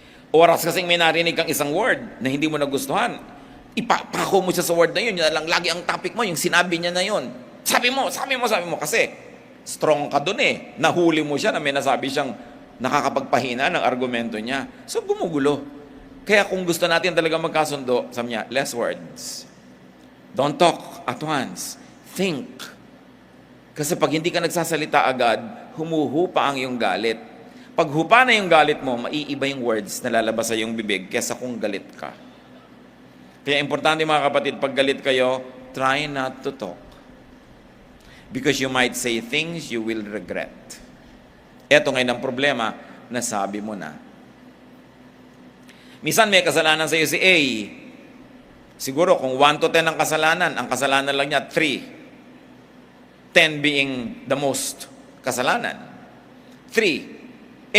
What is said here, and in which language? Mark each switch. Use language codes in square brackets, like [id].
[tl] Oras kasing may narinig kang isang word na hindi mo nagustuhan, ipapako mo siya sa word na yun, yun na lang lagi ang topic mo, yung sinabi niya na yun. Sabi mo, kasi strong ka dun nahuli mo siya na may nasabi siyang nakakapagpahina ng argumento niya. So, gumugulo. Kaya kung gusto natin talaga magkasundo, sabi niya, [en] less words. Don't talk at once. Think. [tl] Kasi pag hindi ka nagsasalita agad, humuhupa ang iyong galit. Pag hupa na yung galit mo, maiiba yung words na lalabas sa iyong bibig kesa kung galit ka. Kaya importante mga kapatid, pag galit kayo, [en] try not to talk. Because you might say things you will regret. [tl] Eto ngayon ang problema, nasabi mo na. Minsan may kasalanan sa iyo si A. Siguro kung 1 to 10 ang kasalanan lang niya 3. [en] 10 being the most kasalanan. 3.